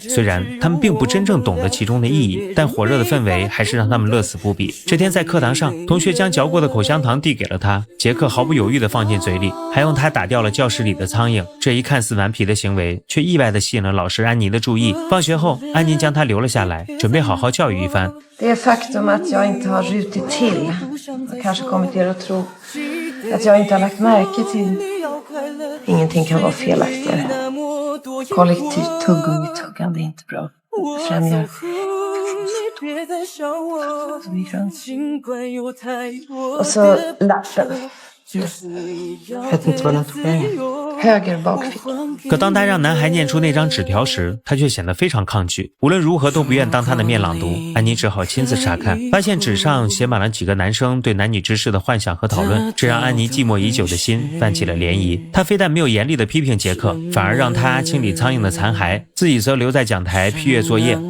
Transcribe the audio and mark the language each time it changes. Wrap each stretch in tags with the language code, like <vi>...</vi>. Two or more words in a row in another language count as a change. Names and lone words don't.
<zh>虽然他们并不真正懂得其中的意义，但火热的氛围还是让他们乐此不疲。这天在课堂上，同学将嚼过的口香糖递给了他，杰克毫不犹豫地放进嘴里，还用它打掉了教室里的苍蝇。这一看似顽皮的行为，却意外地吸引了老师安妮的注意。放学后，安妮将他留了下来，准备好好教育一番。</zh> <sv>Det faktum att jag inte har rutit till har kanske kommit er att tro att jag inte har lagt märke till. Ingenting kan vara felaktigare. Kollektivt tuggummi-tuggande är inte bra. Det främjar och så lappen. Vet inte vad den tog vägen. Höger bakficka。</sv> <zh>可当他让男孩念出那张纸条时，他却显得非常抗拒，无论如何都不愿当他的面朗读。安妮只好亲自查看，发现纸上写满了几个男生对男女之事的幻想和讨论，这让安妮寂寞已久的心泛起了涟漪。他非但没有严厉的批评杰克，反而让他清理苍蝇的残骸，自己则留在讲台批阅作业。</zh>